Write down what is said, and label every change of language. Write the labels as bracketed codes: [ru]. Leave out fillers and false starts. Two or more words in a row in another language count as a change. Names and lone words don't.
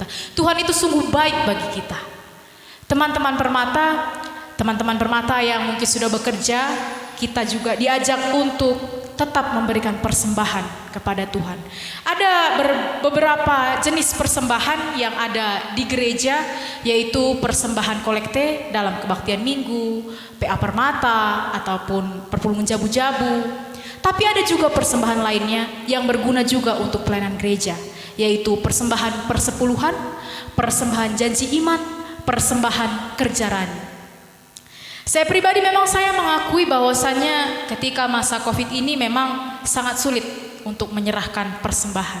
[id] Tuhan itu sungguh baik bagi kita. Teman-teman Permata yang mungkin sudah bekerja, kita juga diajak untuk tetap memberikan persembahan kepada Tuhan. Ada beberapa jenis persembahan yang ada di gereja, yaitu persembahan kolekte dalam kebaktian minggu, PA Permata, ataupun perpuluhan jabu-jabu. Tapi ada juga persembahan lainnya yang berguna juga untuk pelayanan gereja, yaitu persembahan persepuluhan, persembahan janji iman, persembahan kerja rani. Saya pribadi memang saya mengakui bahwasannya ketika masa Covid ini memang sangat sulit untuk menyerahkan persembahan.